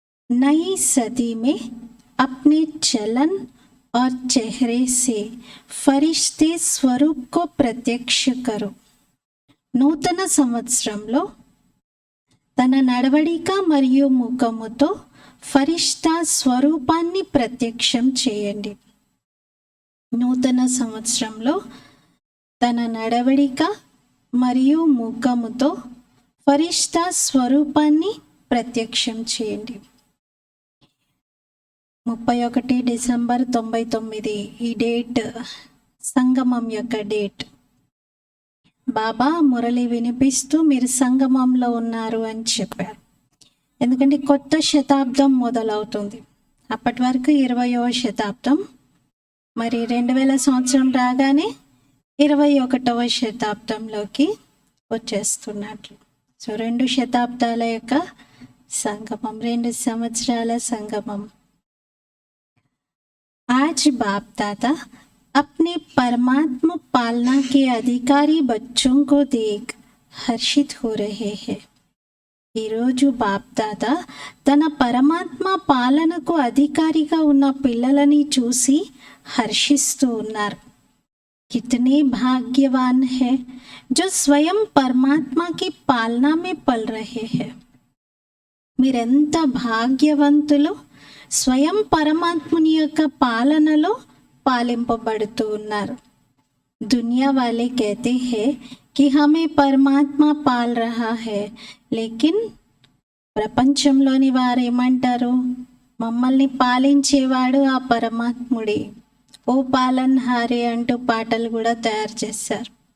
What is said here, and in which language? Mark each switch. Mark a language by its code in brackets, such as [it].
[hi] नई सदी में अपने चलन और चेहरे से फरिश्ते स्वरूप को प्रत्यक्ष करो। [te] నూతన సంవత్సరంలో తన నడవడిక మరియు ముఖముతో ఫరిష్తా స్వరూపాన్ని ప్రత్యక్షం చేయండి. నూతన సంవత్సరంలో తన నడవడిక మరియు ముఖముతో ఫరిష్తా స్వరూపాన్ని ప్రత్యక్షం చేయండి. 31 డిసెంబర్ 99 ఈ డేట్ సంగమం యొక్క డేట్. బాబా మురళి వినిపిస్తూ మీరు సంగమంలో ఉన్నారు అని చెప్పారు. ఎందుకంటే కొత్త శతాబ్దం మొదలవుతుంది. అప్పటి వరకు 20వ శతాబ్దం, మరి 2000 సంవత్సరం రాగానే 21వ శతాబ్దంలోకి వచ్చేస్తున్నట్లు. సో 2 శతాబ్దాల యొక్క సంగమం, 2 సంవత్సరాల సంగమం. [hi] आज बाप दादा अपने परमात्मा पालना के अधिकारी बच्चों को देख हर्षित हो रहे हैं. [te] ఈరోజు బాప్ దాదా తన పరమాత్మ పాలనకు అధికారిగా ఉన్న పిల్లలని చూసి హర్షిస్తూ ఉన్నారు. [hi] कितने भाग्यवान है जो स्वयं परमात्मा की पालना में पल रहे हैं. [te] మీరెంత భాగ్యవంతులు, స్వయం పరమాత్ముని యొక్క పాలనలో పాలింపబడుతూ ఉన్నారు. [hi] दुनिया वाले कहते हैं कि हमें परमात्मा पाल रहा है, लेकिन [te] ప్రపంచంలోని వారు ఏమంటారు, మమ్మల్ని పాలించేవాడు ఆ పరమాత్ముడే, ఓ పాలన్ హారే అంటూ పాటలు కూడా తయారు చేశారు.